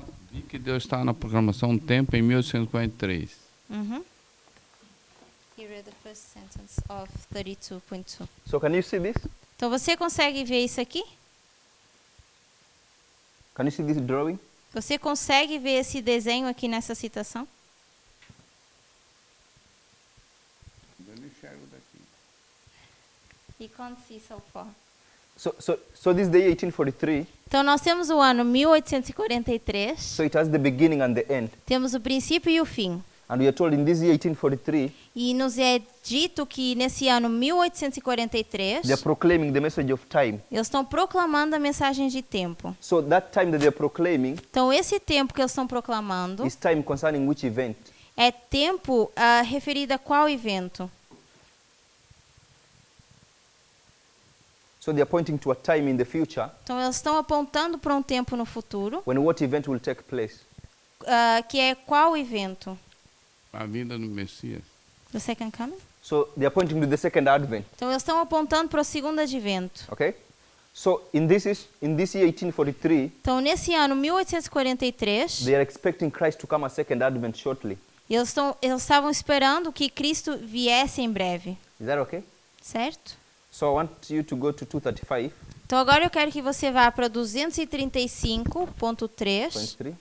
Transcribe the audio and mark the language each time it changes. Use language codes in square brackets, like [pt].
[pt] Vi que Deus está na programação do tempo em 1843. Uhum. [en] He read the first sentence of 32.2. So can you see this? [pt] Então você consegue ver isso aqui? [en] Can you see this drawing? [pt] Você consegue ver esse desenho aqui nessa citação? Eu não enxergo daqui. [en] He can't see so far. So this day 1843, [pt] Então nós temos o ano 1843, [en] so it has the beginning and the end. [pt] temos o princípio e o fim. [en] And we are told in this year 1843, [pt] E nos é dito que nesse ano 1843, [en] they are proclaiming the message of time. [pt] eles estão proclamando a mensagem de tempo. [en] So that time that they are proclaiming [pt] Então esse tempo que eles estão proclamando [en] is time concerning which event? [pt] é tempo referido a qual evento? [en] So they are pointing to a time in the future [pt] Então eles estão apontando para um tempo no futuro, [en] when what event will take place? [pt] que é qual evento? A vinda do Messias. [en] The second coming? So they are pointing to the second advent. [pt] Então eles estão apontando para o segundo advento. [en] Okay? So in this year 1843, [pt] Então nesse ano 1843, [en] they are expecting Christ to come a second advent shortly. [pt] eles estavam esperando que Cristo viesse em breve, [en] Is that okay? [pt] certo? [en] So I want you to go to 235.3. [pt] Então agora eu quero que você vá para 235.3.